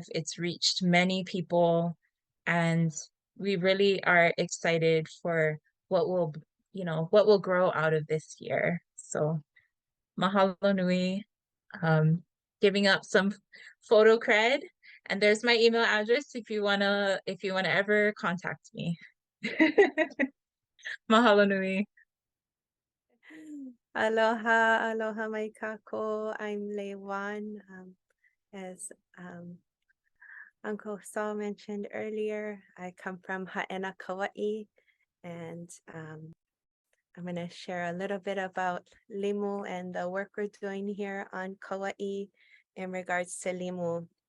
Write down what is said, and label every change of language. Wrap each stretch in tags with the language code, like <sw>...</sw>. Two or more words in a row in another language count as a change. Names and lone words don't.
<en>It's reached many people, and we really are excited for what will grow out of this year. So</en> <haw>mahalo nui,</haw> <en>giving up some photo cred, and there's my email address if you wanna ever contact me.</en> <haw>Mahalo nui. Aloha, aloha mai kako.</haw> <en>I'm Lei Wann. As Uncle Saul mentioned earlier, I come from Hā'ena Kaua'i, and I'm going to share a little bit about limu and the work we're doing here on Kaua'i in regards to limu.</en>